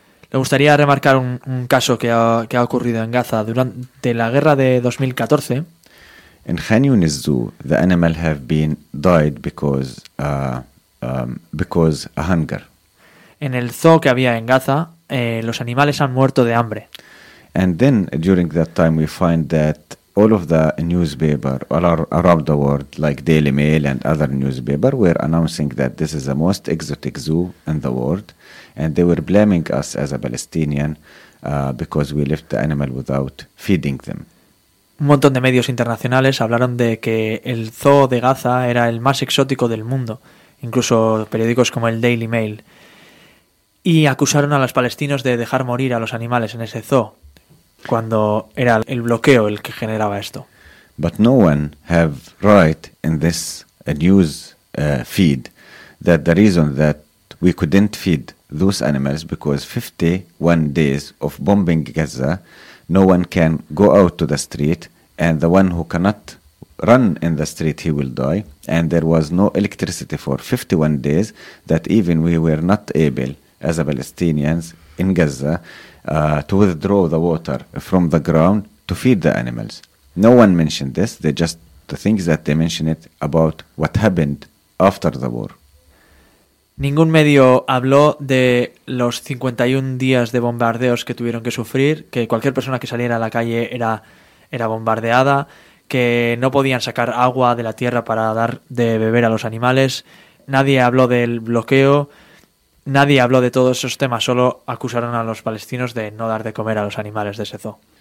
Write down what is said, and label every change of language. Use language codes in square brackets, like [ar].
[es] Le gustaría remarcar un caso que ha ocurrido en Gaza durante la guerra de 2014. [en] In Khan Yunis Zoo, the animal have been died because of hunger. [es] En el zoo que había en Gaza, los animales han muerto de hambre. [en] And then during that time we find that all of the newspaper around the world, like Daily Mail and other newspaper, were announcing that this is the most exotic zoo in the world, and they were blaming us as a Palestinian because we left the animal without feeding them. [es] Un montón de medios internacionales hablaron de que el zoo de Gaza era el más exótico del mundo, incluso periódicos como el Daily Mail, y acusaron a los palestinos de dejar morir a los animales en ese zoo, cuando era el bloqueo el que generaba esto. [en] But no one have right in this news feed that the reason that we couldn't feed those animals because 51 days of bombing Gaza. No one can go out to the street, and the one who cannot run in the street, he will die. And there was no electricity for 51 days, that even we were not able, as a Palestinians in Gaza, to withdraw the water from the ground to feed the animals. No one mentioned this. They just the things that they mention it about what happened after the war. [es] Ningún medio habló de los 51 días de bombardeos que tuvieron que sufrir, que cualquier persona que saliera a la calle era bombardeada, que no podían sacar agua de la tierra para dar de beber a los animales. Nadie habló del bloqueo, nadie habló de todos esos temas, solo acusaron a los palestinos de no dar de comer a los animales de ese zoo.